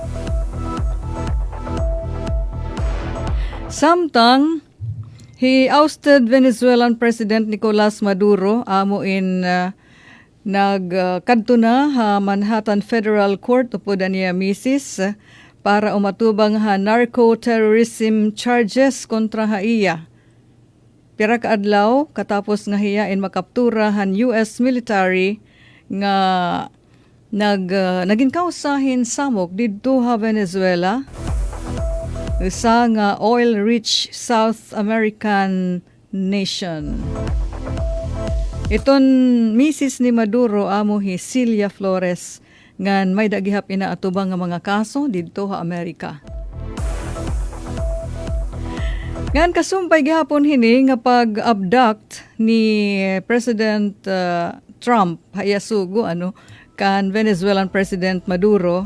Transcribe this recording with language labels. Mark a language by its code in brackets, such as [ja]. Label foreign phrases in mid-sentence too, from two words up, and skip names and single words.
[war] Samtang [en] he ousted Venezuelan President [war] Nicolas Maduro amo nagkadto na ha Manhattan Federal Court upod niya misis para umatubang ha [en] narco-terrorism charges [war] kontra ha iya. Pira ka adlaw katapos nga hiyain makaptura han [en] US military [war] nga naging kausahin samok didto ha Venezuela. Usa nga [en] oil-rich South American nation. [war] Iton misis ni Maduro amo Celia Flores ngan may dagihap inaatubang nga mga kaso didto ha Amerika. Ngan kasumpay gihapon hini nga pag-abduct ni President Trump hayasugo kan [en] Venezuelan President [war] Maduro.